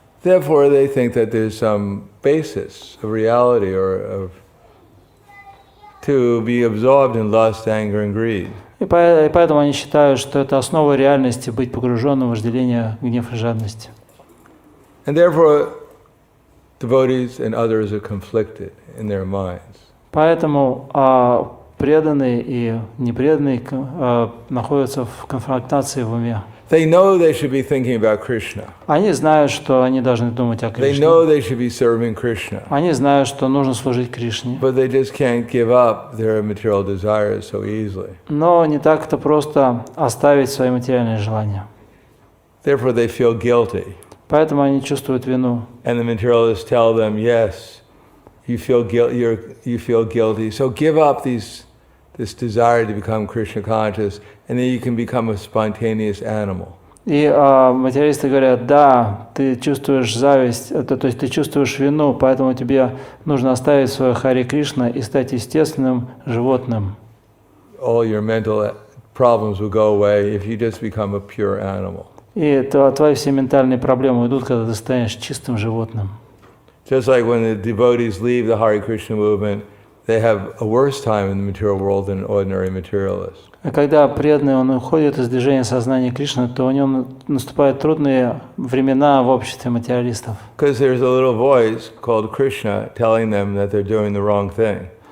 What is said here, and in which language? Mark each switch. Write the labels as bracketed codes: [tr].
[en] Therefore, they think that there's some basis of reality or to be absorbed in lust, anger, and greed. [ru] И поэтому они считают, что это основа реальности быть погруженным в вожделение, гнев и жадность. [en] And therefore, devotees and others are conflicted in their minds. [ru] Поэтому преданные и непреданные находятся в конфронтации в уме. [en] They know they should be thinking about Krishna. [ru] Они знают, что они должны думать о [en] They [ru] Кришне. [en] know they should be serving Krishna. [ru] Они знают, что нужно служить Кришне. [en] But they just can't give up their material desires so easily. [ru] Но не так-то просто оставить свои материальные желания. [en] Therefore, they feel guilty. [ru] Поэтому они чувствуют вину. [en] And the materialists tell them, yes, you feel guilty. So give up this desire to become Krishna conscious, and then you can become a spontaneous animal. [ru] И материалисты говорят, да, ты чувствуешь зависть, то есть ты чувствуешь вину, поэтому тебе нужно оставить свое Хари Кришна и стать естественным животным. [en] All your mental problems will go away if you just become a pure animal. [ru] И твои все ментальные проблемы уйдут, когда ты станешь чистым животным. [en] Just like when the devotees leave the Hare Krishna movement, they have a worse time in the material world than an ordinary materialist. [ru] А когда преданный, он уходит из движения сознания Кришны, то у него наступают трудные времена в обществе материалистов. [en] Because there's a little voice called Krishna telling them that they're doing the wrong thing.